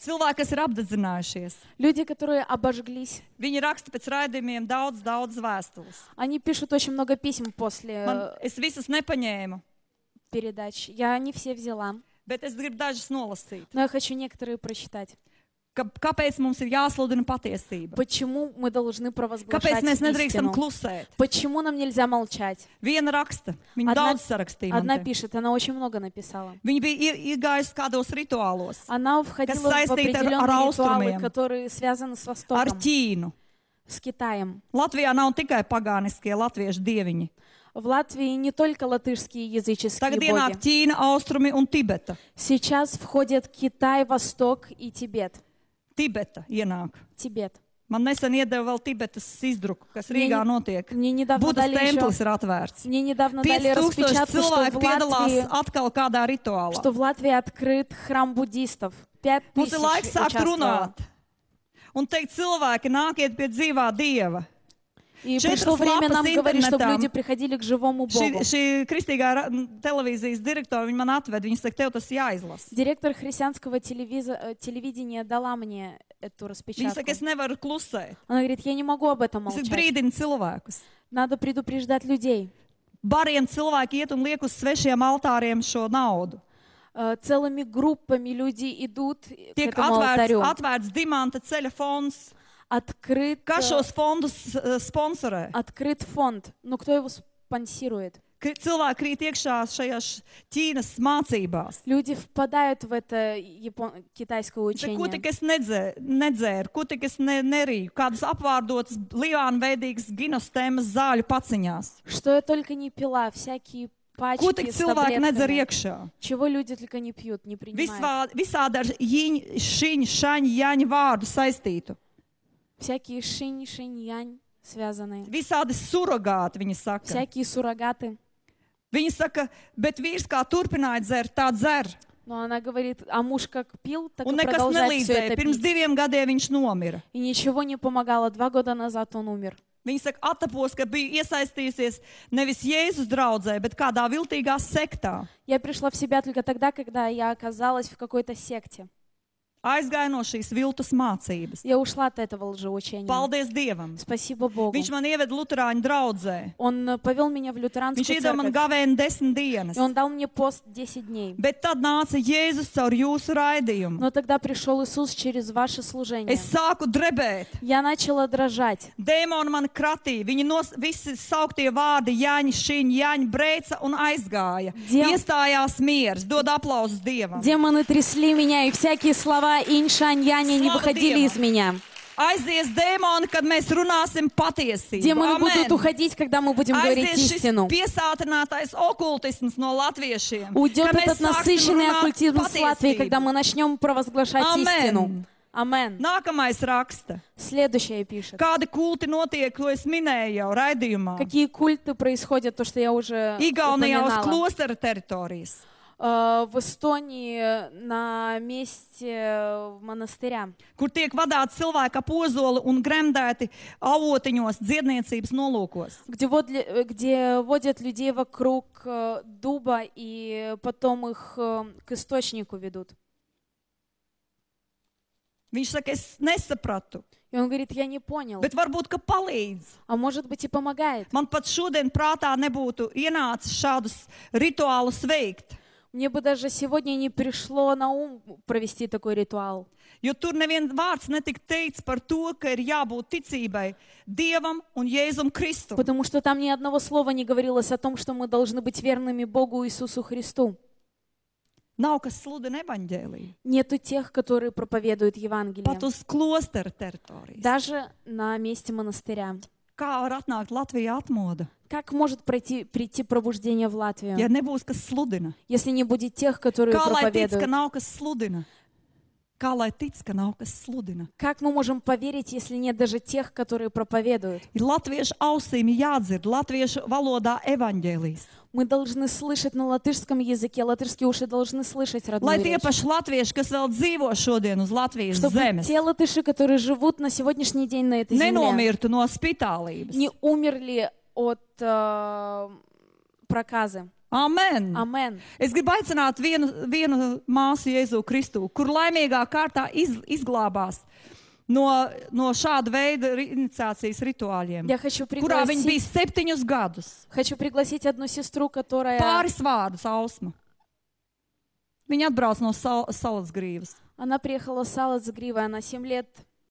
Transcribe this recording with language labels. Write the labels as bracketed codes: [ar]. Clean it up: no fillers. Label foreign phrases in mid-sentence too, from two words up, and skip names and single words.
[lv] Cilvēki, kas ir apdedzinājušies, [ru] Люди, которые обожглись, [lv] viņi raksta pēc raidījumiem daudz vēstules. [ru] они пишут очень много писем после [lv] Es visas nepaņēmu, [ru] передач. Я не все взяла, [lv] bet es gribu dažas nolasīt. [ru] но я хочу некоторые прочитать. [lv] Kāpēc mums ir jāsludina patiesība? [ru] Почему мы должны [lv] Kāpēc [ru] провозглашать [lv] mēs nedrīkstam [ru] истину? [lv] klusēt? [ru] Почему нам нельзя молчать? [lv] Viena raksta, viņa [ru] Одна- [lv] daudz sarakstīja. [ru] Одна [lv] man te. [ru] пишет, она очень много написала. [lv] Viņa bija iegājusi kādos rituālos [ru] Она входила в [lv] saistīta ar [ru] определенные ритуалы, [lv] austrumiem. [ru] которые связаны с [lv] ar [ru] Востоком, [lv] Ķīnu. [ru] с Китаем. [lv] Latvijā nav tikai pagāniskie latviešu dieviņi. [ru] В Латвии не только латышские языческие [lv] Tagad ienāk [ru] боги. [lv] Ķīna, Austrumi un Tibeta. [ru] Сейчас входят Китай, Восток и Тибет. [lv] Tibeta ienāk. [ru] Тибет. [lv] Man nesen iedeva vēl Tibetas izdruku, kas Rīgā notiek. [ru] Мне недавно [lv] Budas [ru] дали [lv] templis [ru] еще, [lv] ir atvērts. [ru] мне недавно дали 5000 распечатку, что [lv] cilvēki [ru] в [lv] piedalās [ru] Латвии, [lv] atkal kādā rituālā. [ru] что в Латвии открыт храм буддистов. [lv] Mums 5000 ir laiks sākt [ru] участвовало. [lv] runāt un teikt cilvēki, nākiet pie dzīvā Dieva. [ru] И Четыре пришло время флапа нам с говорить, чтобы интернетом. люди приходили к живому Богу. [lv] Šī kristīgā televīzijas direktora, viņa man atved, viņa saka, tev tas jāizlasa. [ru] Директор христианского телевидения дала мне эту [lv] Viņa [ru] распечатку. [lv] saka, es nevaru klusēt. [ru] Она говорит, я не могу об этом [lv] Es [ru] молчать. [lv] brīdinu cilvēkus. [ru] Надо предупреждать людей. [lv] Bariem cilvēki iet un liek uz svešiem altāriem šo naudu. [ru] Целыми группами люди идут к [lv] Tiek [ru] этому алтарю. [lv] atvērts dimanta ceļa fonds. [ru] Открыт, [lv] Kas šos fondus sponsorē? [ru] открыт фонд. Но кто его спонсирует? [lv] Cilvēki krīt iekšā šajās Ķīnas mācībās. [ru] Люди впадают в это китайское [lv] Ko [ru] учение. [lv] tik es nedzēru, ko tik es nerīju, kādas apvārdotas, liānveidīgas ginostēmas zāļu paciņās. [ru] Что я только не пила, всякие [lv] Ko tik [ru] пачки с [lv] cilvēki nedzer [ru] таблетками. [lv] iekšā? [ru] Чего люди только не пьют, не принимают. [lv] Visādi ar šiņu, šaņu, jaņu vārdu saistītu. [ru] Всякие шинь-янь связанные. [lv] Visādi surrogāti, viņi saka. [ru] Всякие суррогаты. [lv] Viņi saka, bet vīrs kā turpināja dzert, tā dzer. [ru] Но она говорит, а муж как пил, так и [lv] Un nekas [ru] продолжает все [lv] nelīdzēja. [ru] это [lv] Pirms [ru] пить. [lv] 2 gadiem viņš nomira. [ru] И ничего не помогало. 2 года назад он умер. [lv] Viņa saka, atapos, ka bija iesaistījusies nevis Jēzus draudzē, bet kādā viltīgā sektā. [ru] Я пришла в себя только тогда, когда я оказалась в какой-то секте. [lv] Aizgāja no šīs viltus mācības. [ru] Я ушла от этого лжеучения. [lv] Paldies Dievam! [ru] Спасибо Богу. [lv] Viņš man ieveda Luterāņu draudzē. [ru] Он повел меня в [lv] Viņš [ru] лютеранскую [lv] iedeva man [ru] церковь. [lv] gavēni 10 dienas. [ru] И он дал мне пост 10 дней. [lv] Bet tad nāca Jēzus caur jūsu raidījumu. [ru] Но тогда пришел Иисус через ваше служение. [lv] Es sāku drebēt. [ru] Я начала дрожать. [lv] Dēmoni man kratīja. Viņi visi sauktie vārdi Jāņa, Šiņa, Jāņa brēca un aizgāja. Iestājās miers. Dod aplausus Dievam. [ru] Демоны трясли меня, и всякие слова инь-шань-янь не Слава выходили Деву. из меня. [lv] Aizies dēmoni, kad mēs runāsim patiesību. [ru] Демоны будут Amen. уходить, когда мы будем говорить [lv] Aizies šis [ru] истину. [lv] piesātinātais okultisms no latviešiem. [ru] Уйдет [lv] Kad mēs [ru] этот [lv] sāksim [ru] насыщенный [lv] runāt [ru] оккультизм с Латвии, [lv] patiesību. [ru] когда мы начнем провозглашать истину. Amen. Амен. [lv] Nākamais raksta. [ru] Следующее пишет. [lv] Kādi kulti notiek, ko es minēju jau raidījumā? [ru] Какие культы происходят, то, что я уже [lv] Igaunijā uz [ru] упоминала. [lv] klostera teritorijas. [ru] в Эстонии на месте монастыря, [lv] kur tiek vadāti cilvēki ap ozoli un gremdēti avotiņos dziedniecības nolūkos. [ru] где водят людей вокруг дуба и потом их к источнику ведут. [lv] Viņš saka, es nesapratu, [ru] И он говорит, я не понял. [lv] bet varbūt, ka palīdz. [ru] А может быть и помогает. [lv] Man pat šodien prātā nebūtu ienācis šādus rituālus veikt, [ru] Мне бы даже сегодня не пришло на ум провести такой ритуал. [lv] jo tur neviens vārds netika teikts par to, ka ir jābūt ticībai Dievam un Jēzum Kristum. [ru] Потому что там ни одного слова не говорилось о том, что мы должны быть верными Богу Иисусу Христу. [lv] Nav kas sludina evaņģēliju. [ru] Нету тех, которые проповедуют [lv] Pat [ru] Евангелие. [lv] uz klosteru teritorijas. [ru] Даже на месте монастыря. [lv] Kā var atnākt Latvijā atmoda, [ru] Как может прийти пробуждение в Латвию, [lv] ja nebūs kas sludina? [ru] если не будет тех, которые [lv] Kā lai tic, ka [ru] проповедуют? [lv] nav kas sludina? Kā lai tic, ka nav kas sludina? [ru] Как мы можем поверить, если нет даже тех, которые проповедуют? [lv] Ir latviešu ausīm jādzird latviešu valodā evaņģēlijas. [ru] Мы должны слышать на латышском языке, латышские уши должны слышать [lv] Lai [ru] родную [lv] tie [ru] речь. [lv] paši latvieši, kas vēl dzīvo šodien uz Latvijas [ru] Чтобы [lv] zemes, [ru] те латыши, которые живут на сегодняшний день на этой земле, [lv] nenomirtu no spitālības. [ru] не умерли от проказы. Amen! Амен. [lv] Es gribu aicināt vienu māsu Jēzu Kristu, kur laimīgā kārtā izglābās no šāda veida iniciācijas rituāļiem, [ru] Я хочу [lv] kurā viņi bija [ru] пригласить, [lv] 7 gadus. [ru] пригласить одну сестру, которая... [lv] Pāris vārdus, Ausma. Viņa atbrauc no Salacgrīvas. [ru] Она приехала с Салацгрива, она 7 лет